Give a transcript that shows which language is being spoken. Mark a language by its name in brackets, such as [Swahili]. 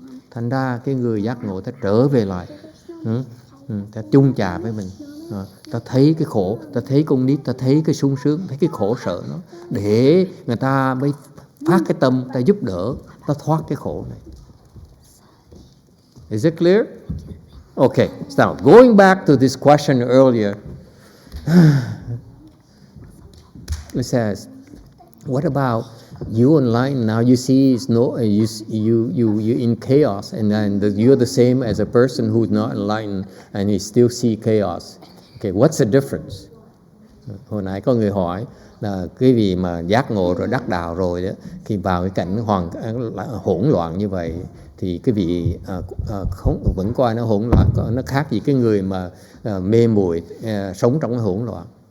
[Vietnamese] Thành ra cái người giác ngộ ta trở về lại, ta chung trà với mình, ta thấy cái khổ, ta thấy con nít, ta thấy cái sung sướng, thấy cái khổ sợ nó, để người ta mới phát cái tâm, ta giúp đỡ, ta thoát cái khổ này. [English] Is it clear? Okay, now going back to this question earlier, it says, what about you online now? You see, it's no, you in chaos, and then you're the same as a person who's not enlightened, and you still see chaos. Okay, what's the difference? [Vietnamese] Hồi nãy có người hỏi là cái vị mà giác ngộ rồi đắc đạo rồi đó, khi vào cái cảnh hỗn loạn như vậy thì cái vị vẫn coi nó hỗn loạn, nó khác gì cái người mà mê muội sống trong cái hỗn loạn.